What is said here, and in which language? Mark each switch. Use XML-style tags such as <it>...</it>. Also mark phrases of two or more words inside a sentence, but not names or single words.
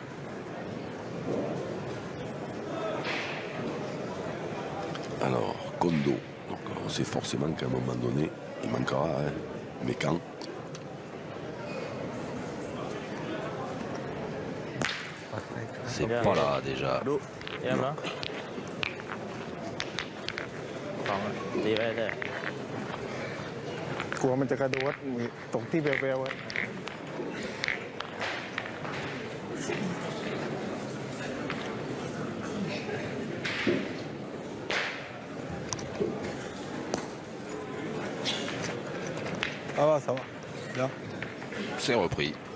<fr>Alors, Kondo, donc on sait forcément qu'à un moment donné, il manquera, hein. Mais quand? C'est pas là déjà.</fr> <th>ดูเยี่ยมเนาะสองตีไปเลย กลัวมันจะกระโดดตกที่แววๆอะ</th> <fr>Ça va, ça va. Bien. C'est repris.</fr>